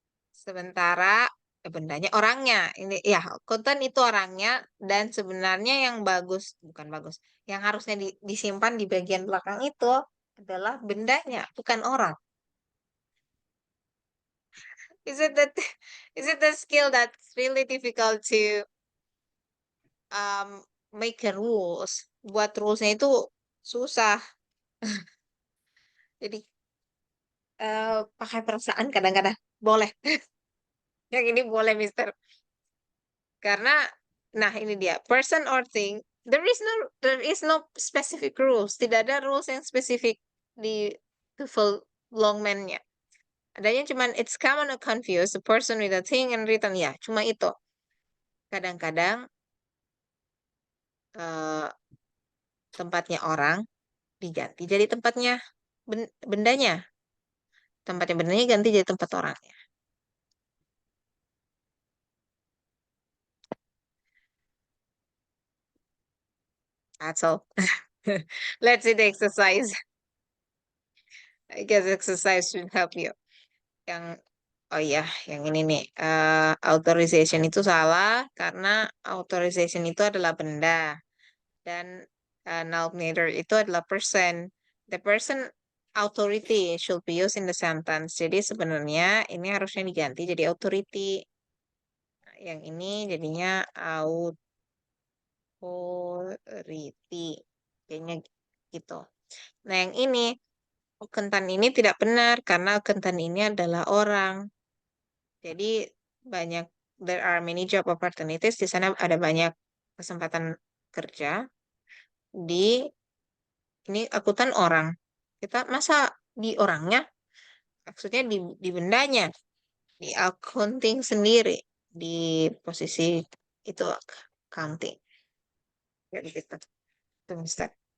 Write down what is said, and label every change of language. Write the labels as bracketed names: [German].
[Indonesian] Sementara bendanya orangnya. Ini ya, akuntan itu orangnya, dan sebenarnya yang bagus, bukan bagus, yang harusnya disimpan di bagian belakang itu adalah bendanya, bukan orang. [English] Is it that is it the skill that's really difficult to make a rules? [Indonesian] Buat rulesnya itu susah. Jadi pakai perasaan kadang-kadang boleh. Yang ini boleh, Mister. Karena, nah ini dia, [English] person or thing. There is no specific rules. [Indonesian] Tidak ada rules yang spesifik di TOEFL Longman-nya. Adanya cuman [English] it's common to confuse the person with a thing and written. [Indonesian] Ya, cuma itu. Kadang-kadang tempatnya orang diganti jadi tempatnya bendanya. Tempatnya bendanya ganti jadi tempat orangnya. [English] That's all. Let's see the exercise. I guess exercise should help you. [Indonesian] Yang, oh iya, yang ini nih. Authorization itu salah karena authorization itu adalah benda. Dan nominator itu adalah person. [English] The person authority should be used in the sentence. [Indonesian] Jadi sebenarnya ini harusnya diganti jadi authority. Nah, yang ini jadinya authority. Kayaknya gitu. Nah, yang ini, akuntan ini tidak benar karena akuntan ini adalah orang. Jadi [English] there are many job opportunities. [Indonesian] Di sana ada banyak kesempatan kerja. Ini akuntan orang. Kita masa di orangnya, maksudnya di bendanya, di accounting sendiri, di posisi itu accounting. Jadi gitu. Itu Mister.